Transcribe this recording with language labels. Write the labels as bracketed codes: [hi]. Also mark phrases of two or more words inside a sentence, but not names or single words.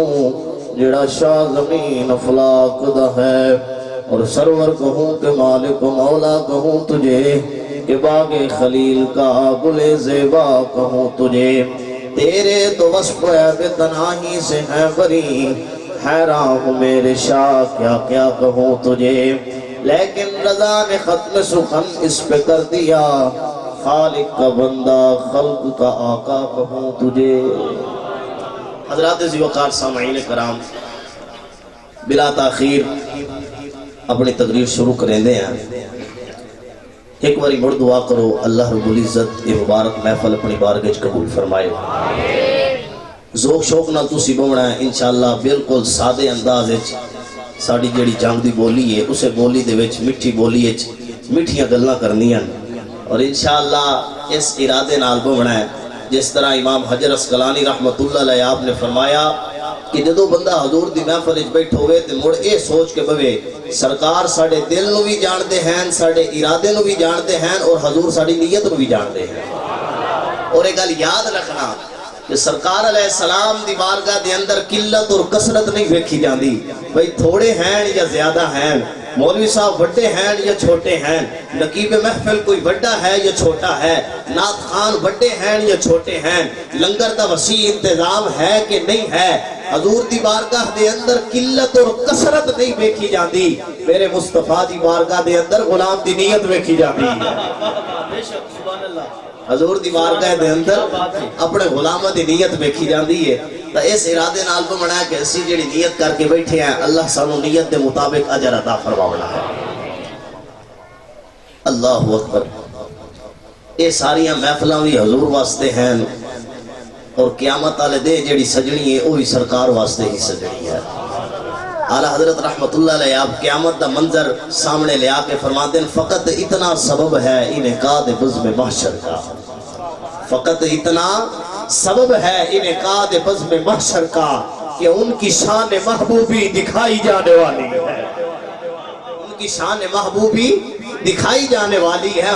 [ur] جڑا شاہ زمین افلاک دا ہے، اور سرور کہوں کہ مالک مولا کہوں تجھے، کہ باغ خلیل کا گل زیبا کہوں تجھے، تیرے تو وصف بے تناہی سے ہے بری، حیران ہوں میرے شاہ کیا کیا کہوں تجھے، لیکن رضا نے ختم سخن اس پہ کر دیا، خالق کا بندہ خلق کا آقا کہوں تجھے۔ حضرات ذی وقار سامعین کرام، بلا تاخیر اپنی تقریر شروع کریں دے ہیں۔ ایک باری مڑ دعا کرو اللہ رب العزت یہ مبارک محفل اپنی بارگاہ وچ قبول فرمائے۔ [pa] ذوق شوق نال تسی بونا ہے انشاءاللہ بالکل سادے انداز وچ، ساڈی جیڑی جنگ دی بولی ہے اسے بولی دے وچ مٹھی بولی وچ مٹھیاں گلاں کرنیاں، اور انشاءاللہ اس ارادے نال بونا ہے جس طرح امام حجر اسقلانی رحمت اللہ علیہ آپ نے فرمایا کہ جدو بندہ حضور دی محفل وچ بیٹھ ہوئے تے مڑ اے سوچ کے بوے سرکار ساڑے دل نو بھی جاندے ہیں، ساڑے ارادے نو بھی جاندے ہیں، اور حضور ساڑی نیت نو بھی جاندے ہیں۔ اور ایک گل یاد رکھنا کہ سرکار علیہ السلام دی بارگاہ دے اندر قلت اور کثرت نہیں ویکھی جاندی، بھئی تھوڑے ہیں یا زیادہ ہیں، مولوی صاحب بڑے ہیں یا چھوٹے ہیں، نقیب محفل کوئی بڑا ہے یا چھوٹا ہے، نعت خان بڑے ہیں یا چھوٹے ہیں، لنگر دا وسیع انتظام ہے کہ نہیں ہے، حضور دی بارگاہ دے اندر قلت اور کثرت نہیں ویکھی جاندی، میرے مصطفیٰ دی بارگاہ دے اندر غلام دی نیت ویکھی جاندی ہے۔ حضور دی بارگاہ دے اندر اپنے غلامہ دی نیت ویکھی جاندی ہے، تو اس ارادے نال کو منایا کہ اسی جڑی نیت کر کے بیٹھے ہیں اللہ سانو نیت دے مطابق اجر عطا فرماونا ہے۔ اللہ اکبر، یہ ساریاں محفلاں بھی حضور واسطے ہیں، اور قیامت والے دے جڑی سجنی ہے وہی سرکار واسطے ہی سجنی ہے۔ [ur] اعلیٰ حضرت رحمت اللہ علیہ آپ قیامت دا منظر سامنے لے آ کے فرماتے ہیں فقط اتنا سبب ہے انعقاد بزم محشر کا، فقط اتنا سبب ہے انعقاد بزم محشر کا کہ ان کی شان محبوبی دکھائی جانے والی ہے، ان کی شان محبوبی دکھائی جانے والی ہے۔